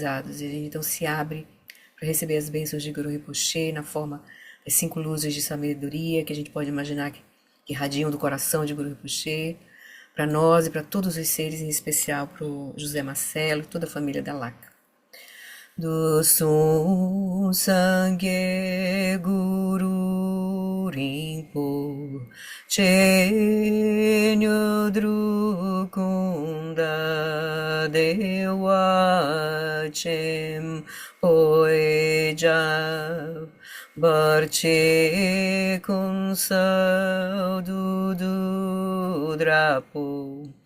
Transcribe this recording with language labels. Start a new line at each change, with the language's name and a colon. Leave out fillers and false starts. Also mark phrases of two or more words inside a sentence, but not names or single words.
Portuguese: E a gente então se abre para receber as bênçãos de Guru Rinpoche na forma das 5 luzes de sabedoria que a gente pode imaginar que irradiam do coração de Guru Rinpoche, para nós e para todos os seres, em especial para o José Marcelo e toda a família da Laca.
Tibetan: དུས་གསུམ་སངས་རྒྱས་གུ་རུ་རིན་པོ་ཆེ་དངོས་གྲུབ་ཀུན་བདག བདེ་བ་ཆེན་པོའི་ཞབས་བར་ཆད་ཀུན་སེལ་བདུད་འདུལ་དྲག་པོ